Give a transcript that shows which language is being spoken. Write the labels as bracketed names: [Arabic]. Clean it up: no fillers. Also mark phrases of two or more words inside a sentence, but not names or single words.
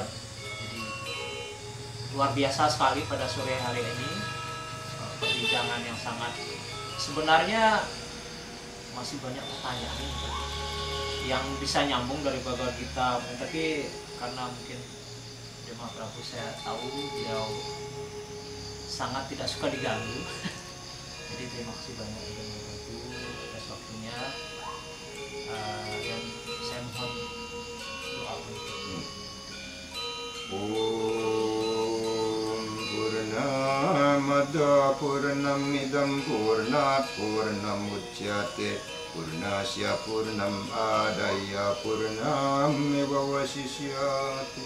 [Indonesian] Jadi luar biasa sekali pada sore hari ini, perbincangan yang sangat sebenarnya masih banyak pertanyaan yang bisa nyambung dari Bhagavad Gita, tapi karena mungkin Dema Prabu saya tahu beliau sangat tidak suka diganggu. Jadi terima kasih banyak Dema Prabu atas waktunya, dan saya mohon doa untuk [Sanskrit] पूर्णमदः पूर्णमिदं पूर्णात्पूर्णमुदच्यते पूर्णस्य पूर्णमादाय पूर्णमेवावशिष्यते.